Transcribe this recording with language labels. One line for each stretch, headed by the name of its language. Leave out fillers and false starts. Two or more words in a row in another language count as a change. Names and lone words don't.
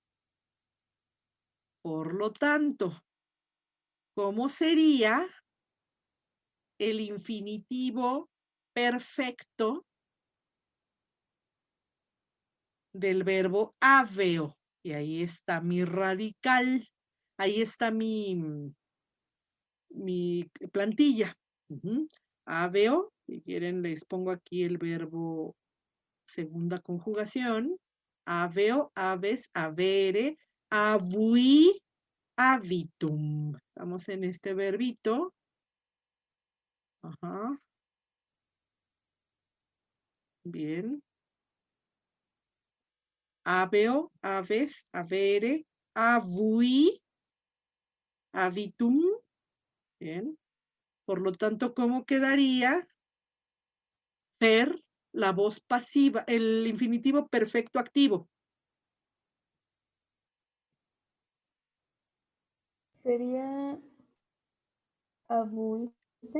Spanish: Por lo tanto, ¿cómo sería el infinitivo perfecto del verbo habeo? Y ahí está mi radical, ahí está mi plantilla. Habeo, si quieren les pongo aquí el verbo segunda conjugación.
Latin: Habeo, habes, habere, habui, habitum.
Spanish: Estamos en este verbito. Ajá. Bien.
Latin: Habeo, habes, habere, habui, habitum.
Spanish: Bien. Por lo tanto, ¿cómo quedaría? Per, la voz pasiva, el infinitivo perfecto activo. Sería abuise.